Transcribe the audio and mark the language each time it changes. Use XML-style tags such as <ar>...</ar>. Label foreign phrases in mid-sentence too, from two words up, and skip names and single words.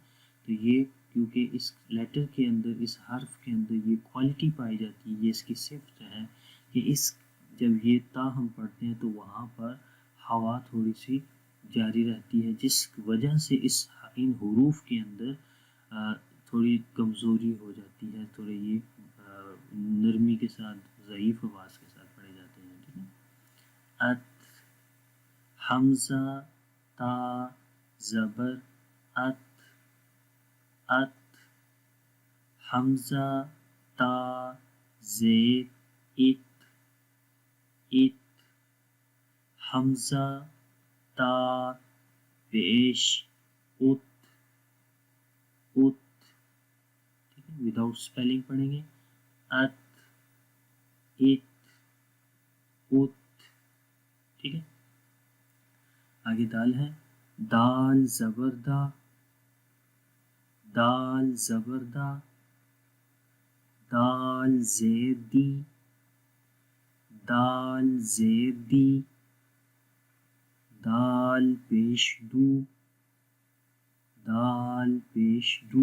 <ur>تو یہ کیونکہ اس لیٹر کے اندر، اس حرف کے اندر یہ کوالٹی پائی جاتی ہے، یہ اس کی صفت ہے کہ جب یہ تا ہم پڑھتے ہیں تو وہاں پر ہوا تھوڑی سی جاری رہتی ہے، جس وجہ سے ان حروف کے اندر تھوڑی کمزوری ہو جاتی ہے، تھوڑے یہ نرمی کے ساتھ، ضعیف آواز کے ساتھ پڑھے جاتے ہیں. ٹھیک ہے، ات، حمزہ تا زبر ات، ات، حمزہ تا زیر ات، ات، حمزہ تا پیش ات، ات. ٹھیک ہے،</ur> <en>without spelling</en> <ur>پڑھیں گے. ات، ات، ات. ٹھیک ہے، آگے دال ہے. دال زبر دا، دال زبر دا، دال زیر دی، دال زیر دی، دال پیش دو، دال پیش دو.</ur>